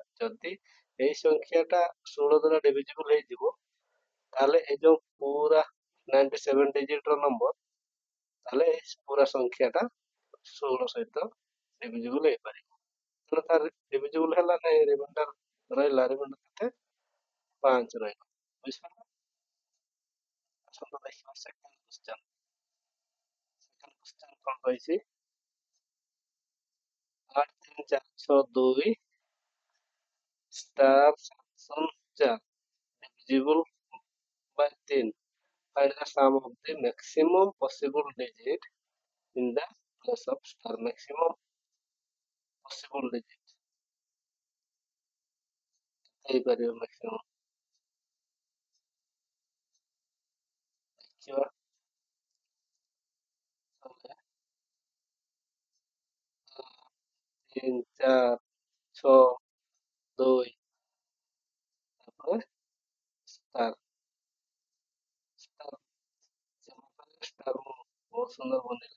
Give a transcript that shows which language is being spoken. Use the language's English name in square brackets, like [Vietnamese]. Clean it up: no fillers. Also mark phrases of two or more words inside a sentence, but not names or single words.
[Odia] ଯଦି ଏଇ ସଂଖ୍ୟାଟା 16 ଦ୍ୱାରା ଡିଭିଜିବୁଲ ହେଇଯିବ, ତାହେଲେ ଏଇ ଯୋଉ ପୁରା 97 ଡିଜିଟ୍ ର ନମ୍ବର, ତାହେଲେ ଏଇ ପୁରା ସଂଖ୍ୟାଟା 16 ସହିତ ଡିଭିଜିବୁଲ ହେଇପାରିବ। ତେଣୁ ତାର ଡିଭିଜିବୁଲ ହେଲା ନାହିଁ, ରିମାଇଣ୍ଡର ରହିଲା, ରିମାଇଣ୍ଡର କେତେ 5 ରହିଲା। ବୁଝିପାରିଲ? ଆସନ୍ତୁ ଦେଖିବା [English] second question. second question [Odia] କଣ କହିଛି? 8 3 4 6 2 स्टार 704 [English] divisible by 3. Find the sum of the maximum possible digit in the place of star. Maximum possible digit [Odia] ହେଇପାରିବ maximum ଦେଖିବା। ତାହେଲେ 3 4 6 2 ତାପରେ ଷ୍ଟାର ଷ୍ଟାର ଷ୍ଟାର ମୁଁ ବହୁତ ସୁନ୍ଦର ବନେଇଲି।